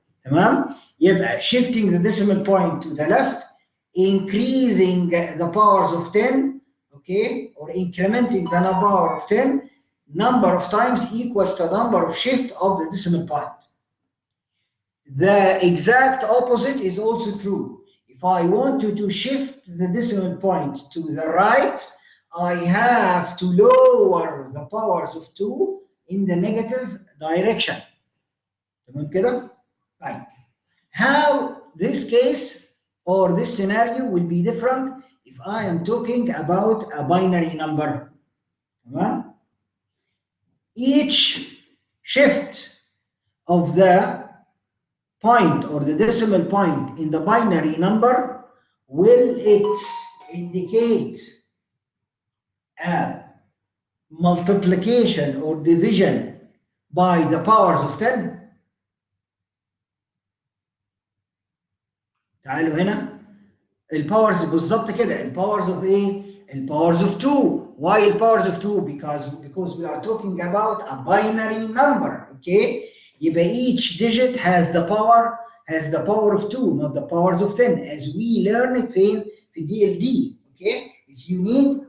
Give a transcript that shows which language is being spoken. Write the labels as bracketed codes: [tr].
[ar] تمام؟ يبقى [en] shifting the decimal point to the left, increasing the powers of 10, okay, or incrementing the power of 10, number of times equals the number of shift of the decimal point. The exact opposite is also true. If I want to shift the decimal point to the right, I have to lower the powers of 2 in the negative direction. [ar] تمام كده؟ [en] Right. How this case or this scenario will be different if I am talking about a binary number. Right? Each shift of the point or the decimal point in the binary number will indicate a multiplication or division by the powers of 10. [ar] تعالوا هنا الباورز بالظبط كده الباورز of الباورز of 2. [en] Why الباورز of 2? Because we are talking about a binary number. Okay, يبقى each digit has the power of 2, not the powers of 10, as we learn it في DLD. Okay, if you need